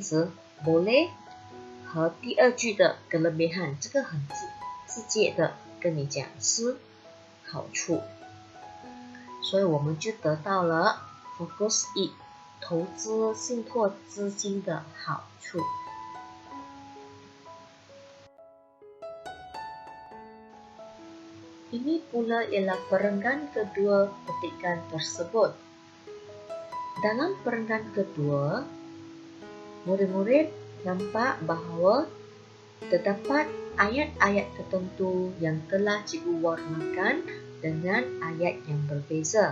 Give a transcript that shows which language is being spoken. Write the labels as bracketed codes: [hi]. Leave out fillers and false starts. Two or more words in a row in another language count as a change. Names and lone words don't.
[zh] 词 boleh 和第二句的 kelebihan， 这个很直接的跟你讲是好处，所以我们就得到了 fokus 1投资信托资金的好处。 [ms] Ini pula ialah perenggan kedua petikan tersebut. Dalam perenggan kedua, murid-murid nampak bahawa terdapat ayat-ayat tertentu yang telah cikgu warnakan dengan ayat yang berbeza.